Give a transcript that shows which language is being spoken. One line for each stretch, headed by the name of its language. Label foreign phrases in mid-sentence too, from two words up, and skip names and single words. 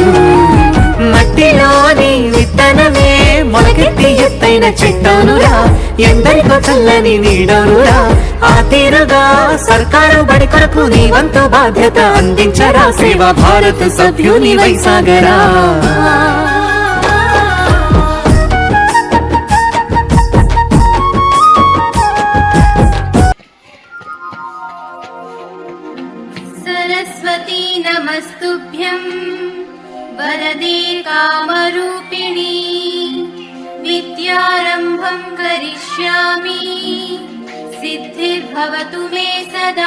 Telugu: మట్టిలోని విత్తనమే మొలకెత్తి ఎత్తైన చెట్టనురా, ఎందరికో చల్లని నీడనురా. ఆ తీరుగా సర్కారు బడి కొరకు నీ వంతు బాధ్యత అందించరా, సేవా భారత్ సభ్యుని వైసాగరా.
Sanskrit: सरस्वती नमस्तुभ्यं वरदे कामरूपिणी, विद्यारम्भं करिष्यामि सिद्धिर्भवतु मे सदा.